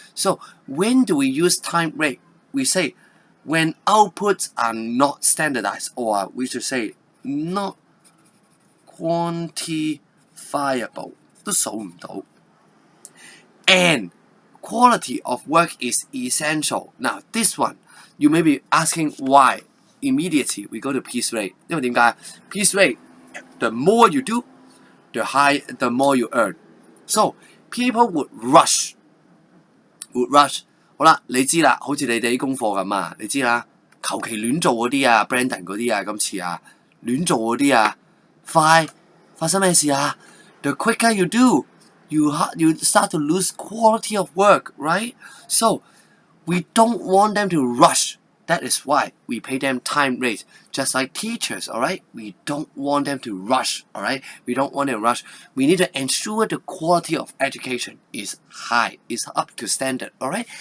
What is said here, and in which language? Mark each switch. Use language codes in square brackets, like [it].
[en] So when do we use time rate? We say when outputs are not standardized, or we should say not quantifiable, [yue] 都數唔到 [en] and quality of work is essential. Now this one, you may be asking why. Immediately we go to piece rate. [yue] 因為點解 [en] piece rate, the more you do, the more you earn. So people would rush. [yue] 好啦，你知啦，好似你哋啲功課咁啊，你知啦，求其亂做嗰啲啊 ，Brandon 嗰啲啊，今次啊，亂做嗰啲啊，快發生咩事啊 ？ [en] The quicker you do, you start to lose quality of work, right? So we don't want them to rush. That is why we pay them time rate, just like teachers, alright? We don't want them to rush, alright? We don't want them to rush. We need to ensure the quality of education is high, is up to standard, alright?